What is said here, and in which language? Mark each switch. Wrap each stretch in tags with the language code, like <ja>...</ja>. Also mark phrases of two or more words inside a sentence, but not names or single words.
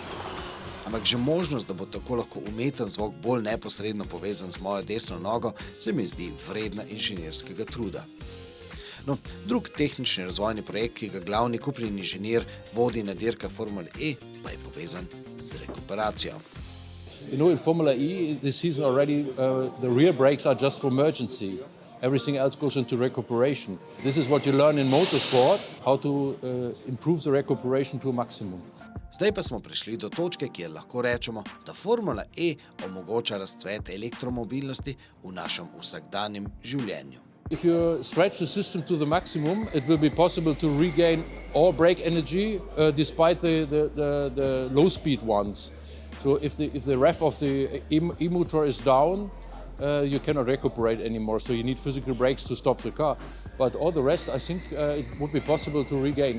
<sl>Ampak že možnost, da bo tako lahko umeten zvok bolj neposredno povezan z mojo desno nogo, se mi zdi vredna inženirskega truda. No, drug tehnični razvojni projekt, ki ga glavni kupni inženir vodi na dirkah Formule E, pa je povezan z rekuperacijo.</sl> <en>You know, in Formula E this season already, the rear brakes are just for emergency. Everything else goes into recuperation. This is what you learn in motorsport, how to improve the recuperation to a maximum.</en> <sl>Zdaj pa smo prišli do točke, kjer lahko rečemo, da Formula E omogoča razcvet elektromobilnosti v našem vsakdanjem življenju.</sl> <en>If you stretch the system to the maximum, it will be possible to regain all brake energy despite the low-speed ones. So if the rev of the e-motor is down, you cannot recuperate anymore. So you need physical brakes to stop the car. But all the rest, I think it would be possible to regain.</en>